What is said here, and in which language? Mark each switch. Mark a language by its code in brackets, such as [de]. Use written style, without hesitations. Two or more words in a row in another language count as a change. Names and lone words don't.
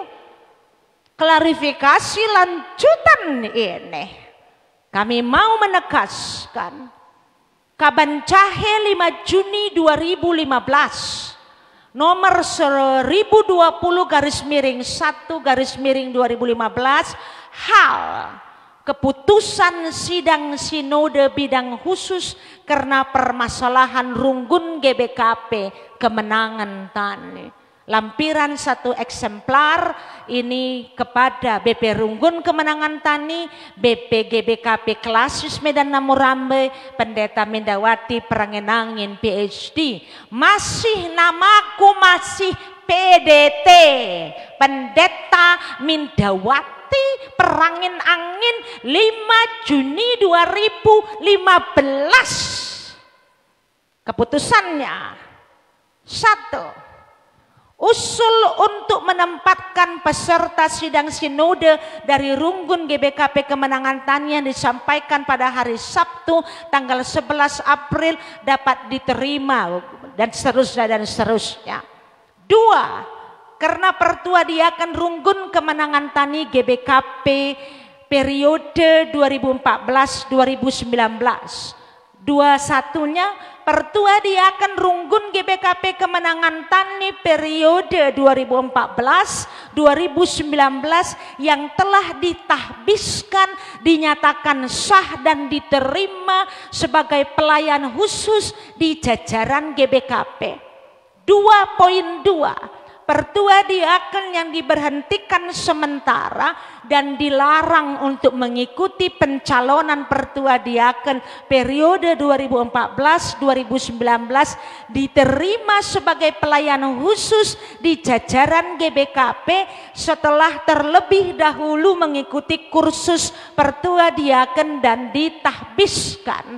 [id] Klarifikasi lanjutan ini, kami mau menegaskan Kabancahe 5 Juni 2015 nomor 1020/1/2015 hal keputusan sidang sinode bidang khusus karena permasalahan Runggun GBKP Kemenangan Tani. Lampiran 1 eksemplar ini kepada BP Runggun Kemenangan Tani, BP GBKP Klasis Medan Namorambe, Pendeta Mindawati Perangenangin PhD. Masih namaku masih PDT, Pendeta Mindawati Perangin Angin 5 Juni 2015. Keputusannya 1. Usul untuk menempatkan peserta sidang sinode dari Runggun GBKP Kemenangan Tani yang disampaikan pada hari Sabtu tanggal 11 April dapat diterima dan seterusnya. 2. Karena Pertua Diaken Runggun Kemenangan Tani GBKP periode 2014-2019. 21-nya Pertua Diaken Runggun GBKP Kemenangan Tani periode 2014-2019 yang telah ditahbiskan, dinyatakan sah dan diterima sebagai pelayan khusus di jajaran GBKP. 2.2 Pertua Diaken yang diberhentikan sementara dan dilarang untuk mengikuti pencalonan Pertua Diaken periode 2014-2019 diterima sebagai pelayan khusus di jajaran GBKP setelah terlebih dahulu mengikuti kursus Pertua Diaken dan ditahbiskan.